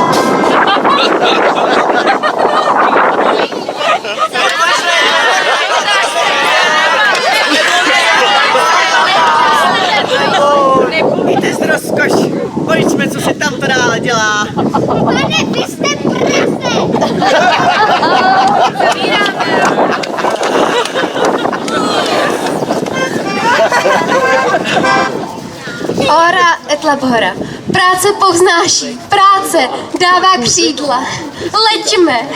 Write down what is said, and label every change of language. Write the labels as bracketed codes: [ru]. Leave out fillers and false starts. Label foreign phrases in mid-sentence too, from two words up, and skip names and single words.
[cs] Ty jsi rozkoš. Pojďme, co si tam to dále dělá. Pane, vy jste prase! [la] Ora et labora. [cs] Práce povznáší, práce dává křídla. Leďme.